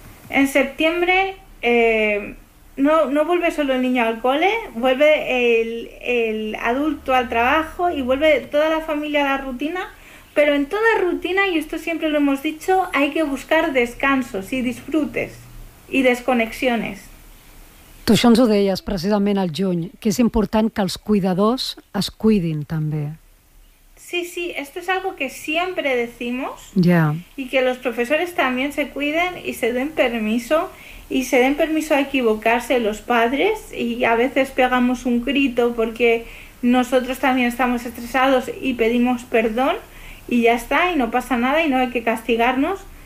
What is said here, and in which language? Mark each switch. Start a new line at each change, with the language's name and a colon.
Spanish: En septiembre no vuelve solo el niño al cole, vuelve el adulto al trabajo y vuelve toda la familia a la rutina, pero en toda rutina, y esto siempre lo hemos dicho, hay que buscar descansos y disfrutes y desconexiones.
Catalan: Tu això ens ho deies precisament al juny, que és important que els cuidadors es cuidin també.
Spanish: Sí, sí, esto es algo que siempre decimos. Yeah. Y que los profesores también se cuiden y se den permiso, y se den permiso a equivocarse los padres, y a veces pegamos un grito porque nosotros también estamos estresados y pedimos perdón y ya está, y no pasa nada y no hay que castigarnos.